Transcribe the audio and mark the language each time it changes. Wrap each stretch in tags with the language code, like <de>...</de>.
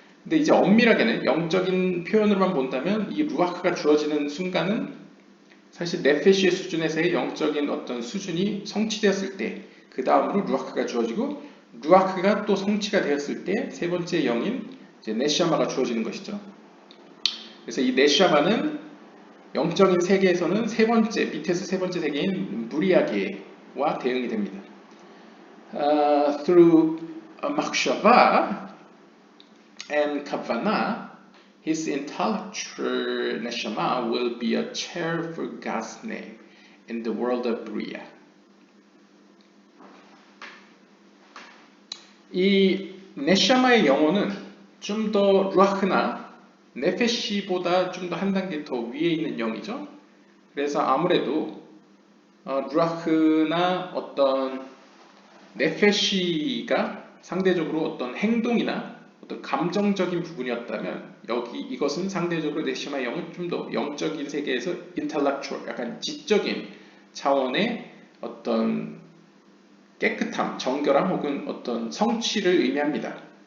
<ko>근데 이제 엄밀하게는 영적인 표현으로만 본다면 이 루아흐가 주어지는 순간은 사실 네페시의 수준에서의 영적인 어떤 수준이 성취되었을 때 그 다음으로 루아흐가 주어지고 루아흐가 또 성취가 되었을 때 세 번째 영인 이제 네샤마가 주어지는 것이죠. 그래서 이 네샤마는 영적인 세계에서는 밑에서 세 번째 세계인 무리아계와 대응이 됩니다.</ko> <en>Through Makshava and Kavanah, his intellectual neshama will be a chair for God's name in the world of Bria.</en> <ko>이 네샤마의 영혼은 좀 더 루아흐나 네페시보다 좀 더 한 단계 더 위에 있는 영이죠. 그래서 아무래도 루아흐나 어떤 네페시가 상대적으로 어떤 행동이나 어떤 감정적인 부분이었다면 이것은 상대적으로 네시마의 영은 좀 더 영적인 세계에서 intellectual, 약간 지적인 차원의 어떤 깨끗함, 정결함 혹은 어떤 성취를 의미합니다.</ko>